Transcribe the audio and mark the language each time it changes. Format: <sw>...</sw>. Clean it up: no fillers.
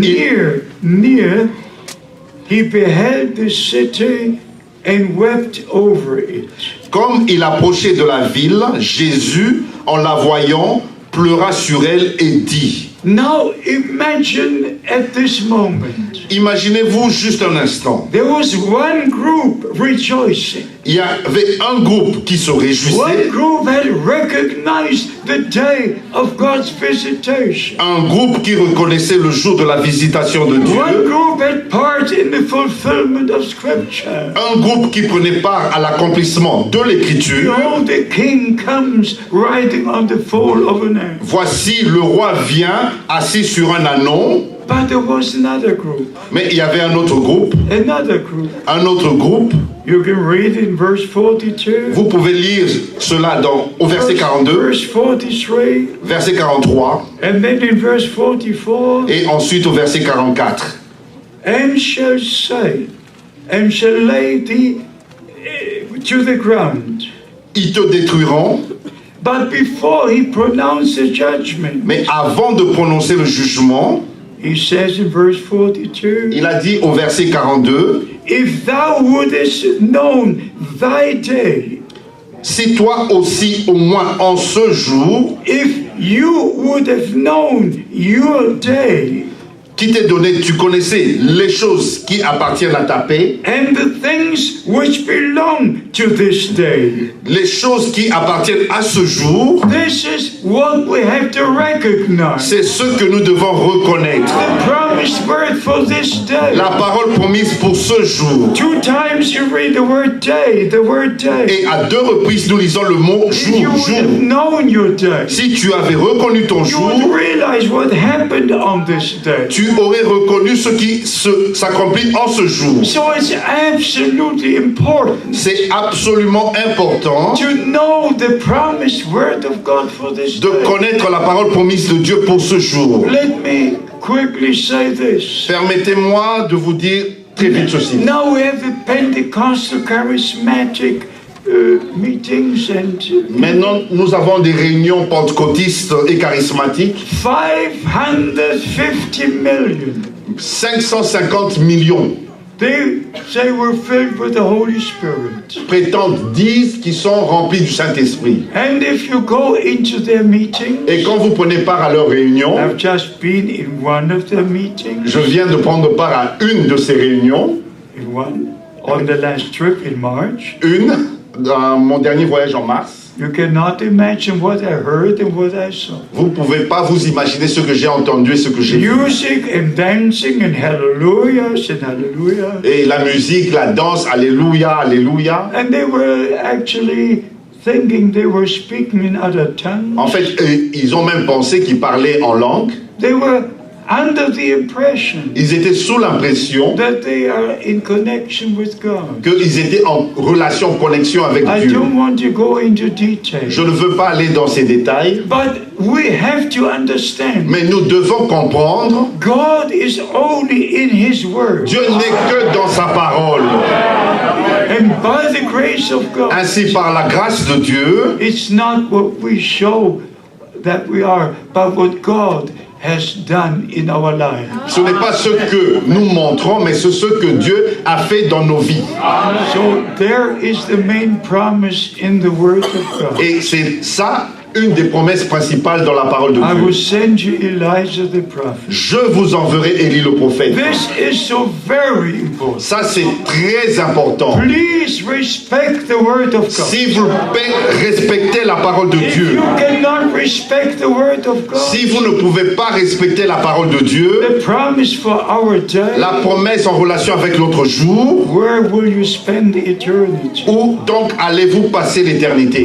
<en>near, he beheld the city and wept over it.</en> <fr>comme il approchait de la ville, Jésus, en la voyant, pleura sur elle et dit,</fr> <en>Now imagine at this moment,</en> <fr>imaginez-vous juste un instant,</fr> <en>there was one group rejoicing.</en> <fr>il y avait un groupe qui se</fr> <en>One</en> <fr>réjouissait,</fr> <en>group had recognized the day of God's visitation.</en> <fr>un groupe qui reconnaissait le jour de la visitation de</fr> <en>One</en> <fr>Dieu,</fr> <en>group had part in the fulfillment of Scripture.</en> <fr>un groupe qui prenait part à l'accomplissement de l'écriture.</fr> <en>Behold, the king comes riding on the foal of an ass.</en> <fr>Voici, le roi vient assis sur un ânon,</fr> <en>But there was another group,</en> <fr>mais il y avait un autre groupe, un autre groupe.</fr> <en>You can read in verse 42.</en> <fr>Vous pouvez lire cela au verset 42,</fr> <en>Verse 43.</en> <fr>verset 43,</fr> <en>And then in verse 44.</en> <fr>et ensuite au verset 44.</fr> <en>And shall say, and shall lay thee to the ground.</en> <fr>Ils te détruiront,</fr> <en>But before he pronounced the judgment,</en> <fr>mais avant de prononcer le jugement,</fr> <en>he says in verse 42,</en> <fr>il a dit au verset 42,</fr> <en>if thou wouldest known thy day,</en> <fr>si toi aussi au moins en ce jour,</fr> <en>if you would have known your day,</en> <fr>qui t'est donné, tu connaissais les choses qui appartiennent à ta paix,</fr> <en>and the things which belong to this day.</en> <fr>les choses qui appartiennent à ce jour,</fr> <en>This is what we have to recognize.</en> <fr>c'est ce que nous devons reconnaître.</fr> <en>The promised word for this day.</en> <fr>La parole promise pour ce jour.</fr> <en>2 times you read the word day,</en> <fr>Et à 2 reprises, nous lisons le mot</fr> <en>If you</en> <fr>jour,</fr> <en>would have</en> <fr>jour.</fr> <en>known your day,</en> <fr>Si tu avais reconnu ton</fr> <en>you</en> <fr>jour,</fr> <en>would realize what happened on this day.</en> <fr>tu aurais reconnu ce qui s'accomplit en ce jour.</fr> <en>So it's absolutely important</en> <fr>C'est absolument important</fr> <en>to know the promised word of God for this</en> <fr>de</fr> <en>day.</en> <fr>connaître la parole promise de Dieu pour ce jour.</fr> <en>Let me quickly say this.</en> <fr>Permettez-moi de vous dire très vite ceci.</fr> <en>Now we have the Pentecostal charismatic meetings and</en> <fr>Maintenant, nous avons des réunions pentecôtistes et charismatiques.</fr> <en>550 million.</en> <fr>550 millions</fr> <en>They say we're filled with the Holy Spirit.</en> <fr>disent qu'ils sont remplis du Saint-Esprit.</fr> <en>And if you go into their meetings,</en> <fr>Et quand vous prenez part à leurs réunions,</fr> <en>I've just been in one of their meetings,</en> <fr>je viens de prendre part à une de ces réunions,</fr> <en>on the last trip in March.</en> <fr>dans mon dernier voyage en mars.</fr> <en>You cannot imagine what I heard and what I saw.</en> <fr>Vous ne pouvez pas vous imaginer ce que j'ai entendu et ce que j'ai vu.</fr> <en>Music and dancing and hallelujahs and hallelujah.</en> <fr>Et la musique, la danse, alléluia, alléluia.</fr> <en>And they were actually thinking they were speaking in other tongues.</en> <fr>En fait, ils ont même pensé qu'ils parlaient en langue.</fr> <en>They were under the impression</en> <fr>Ils étaient sous l'impression</fr> <en>that they are in connection with God.</en> <fr>qu'ils étaient en relation, en connexion avec</fr> <en>I</en> <fr>Dieu.</fr> <en>don't want to go into detail,</en> <fr>Je ne veux pas aller dans ces détails,</fr> <en>but we have to understand</en> <fr>mais nous devons comprendre,</fr> <en>God is only in His Word.</en> <fr>Dieu n'est que dans sa parole.</fr> <en>And by the grace of God,</en> <fr>Ainsi, par la grâce de Dieu,</fr> <en>it's not what we show that we are, but what God has done in our life.</en> <fr>ce n'est pas ce que nous montrons, mais c'est ce que Dieu a fait dans nos vies.</fr> <en>So there is the main promise in the Word of God.</en> <fr>Et c'est ça, une des promesses principales dans la parole de</fr> <en>I will</en> <fr>Dieu.</fr> <en>send you Elijah the prophet.</en> <fr>Je vous enverrai Élie le prophète.</fr> <en>This is so very important.</en> <fr>Ça, c'est très important.</fr> <en>Please respect the Word of God.</en> <fr>Si vous respectez la parole de</fr> <en>If</en> <fr>Dieu,</fr> <en>you cannot respect the Word of God,</en> <fr>si vous ne pouvez pas respecter la parole de Dieu,</fr> <en>the promise for our day,</en> <fr>la promesse en relation avec l'autre jour,</fr> <en>where will you spend eternity?</en> <fr>où donc allez-vous passer l'éternité?</fr>